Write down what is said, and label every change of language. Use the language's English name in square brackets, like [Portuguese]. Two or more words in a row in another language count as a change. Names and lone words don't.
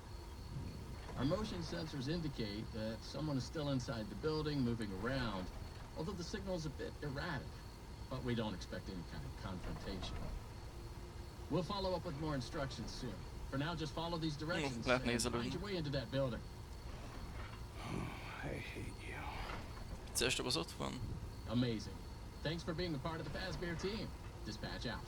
[English] Our motion sensors indicate that someone is still inside the building, moving around, although the signal's a bit erratic, but we don't expect any kind of confrontation. We'll follow up with more instructions soon. For now, just follow these directions and find your way into that building. I hate you. [Hungarian] Zresztą az ott van. [English] Amazing. Thanks for being a part of the Fazbear team. Dispatch out.